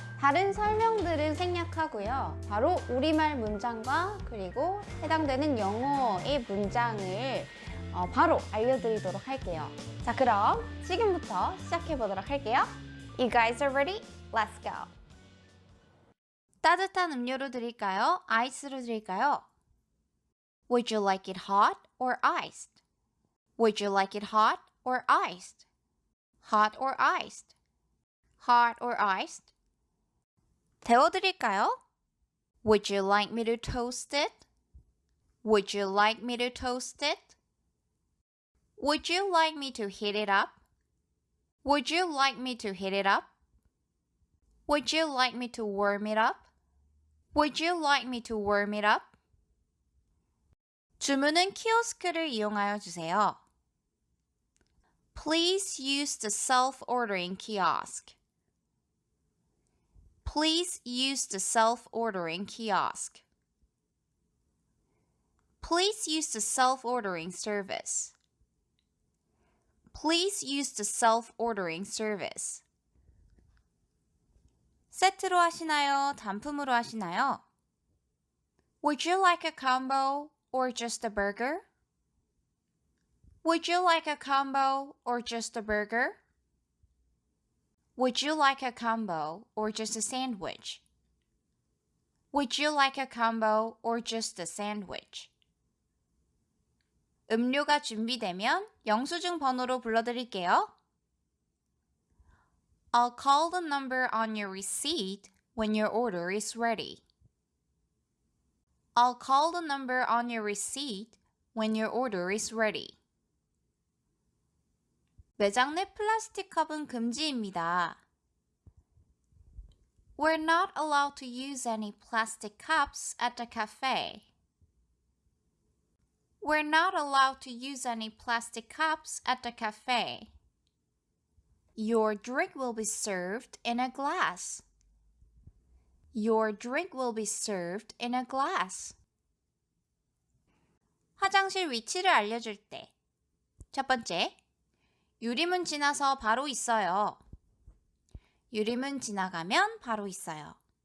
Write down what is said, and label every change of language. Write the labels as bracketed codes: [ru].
[ko] 다른 설명들은 생략하고요. 바로 우리말 문장과 그리고 해당되는 영어의 문장을 바로 알려드리도록 할게요. 자, 그럼 지금부터 시작해보도록 할게요. [en] You guys are ready? Let's go! [ko] 따뜻한 음료로 드릴까요? 아이스로 드릴까요? [en] Would you like it hot or iced? Would you like it hot or iced? Hot or iced? Hot or iced? [ko] 데워드릴까요? [en] Would you like me to toast it? Would you like me to toast it? Would you like me to heat it up? Would you like me to heat it up? Would you like me to warm it up? Would you like me to warm it up? [ko] 주문은 키오스크를 이용하여 주세요. [en] Please use the self-ordering kiosk. Please use the self-ordering kiosk. Please use the self-ordering service. Please use the self-ordering service. [ko] 세트로 하시나요? 단품으로 하시나요? [en] Would you like a combo or just a burger? Would you like a combo or just a burger? Would you like a combo or just a sandwich? Would you like a combo or just a sandwich? [ko] 음료가 준비되면 영수증 번호로 불러드릴게요. [en] I'll call the number on your receipt when your order is ready. I'll call the number on your receipt when your order is ready. [ko] 매장 내 플라스틱 컵은 금지입니다. [en] We're not allowed to use any plastic cups at the cafe. We're not allowed to use any plastic cups at the cafe. Your drink will be served in a glass. Your drink will be served in a glass. [ko] 화장실 위치를 알려줄 때. 첫 번째, 유리문 지나서 바로 있어요. 유리문 지나가면 바로 있어요.